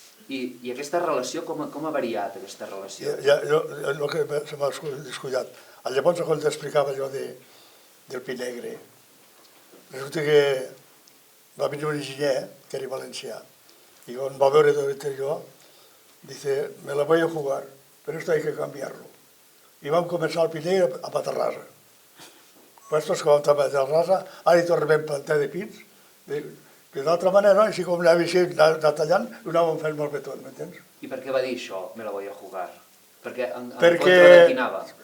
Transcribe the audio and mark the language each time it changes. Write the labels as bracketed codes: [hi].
[ca] I aquesta relació, com ha variat aquesta relació? El que se m'ha descuidat. Llavors, quan t'explicava allò del pi negre, resulta que va venir un enginyer, que era valencià, i quan va veure tot allò, [es] Dice, me la voy a jugar, pero esto hay que cambiarlo. [ca] I vam començar el Pinell a Matarrasa. Puestos que vam a Matarrasa, ara hi tornem a plantar de pins, que d'altra manera, així com anava així, anar tallant, ho anàvem fent molt bé tot, m'entens? I per què va dir això, [es] me la voy a jugar? [ca] Perquè en contra de qui anava?